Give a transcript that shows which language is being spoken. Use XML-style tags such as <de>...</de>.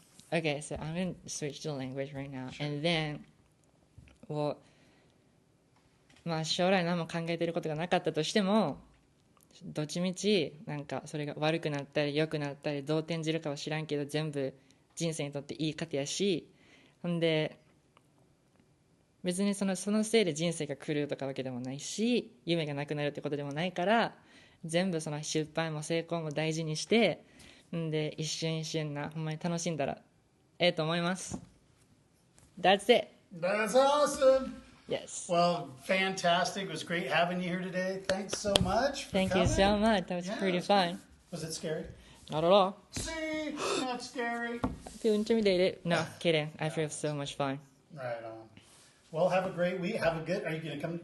<en>Okay, so I'm going to switch to language right now. Sure. And then,</en> <ja>将来何も考えていることがなかったとしても、どっちみちなんかそれが悪くなったり良くなったりどう転じるかは知らんけど、全部人生にとっていい糧やし、ほんで別にそのせいで人生が狂うとかわけでもないし、夢がなくなるってことでもないから、全部その失敗も成功も大事にして、んで一瞬一瞬ほんまに楽しんだらと思います。</ja> <en>That's it. That's awesome. Yes. Well, fantastic. It was great having you here today. Thanks so much. Thank you so much. That was pretty fun. Was it scary? Not at all. See, not scary. I feel intimidated. No, kidding. I feel so much fun. Right on. Well, have a great week. Are you going to come?</en>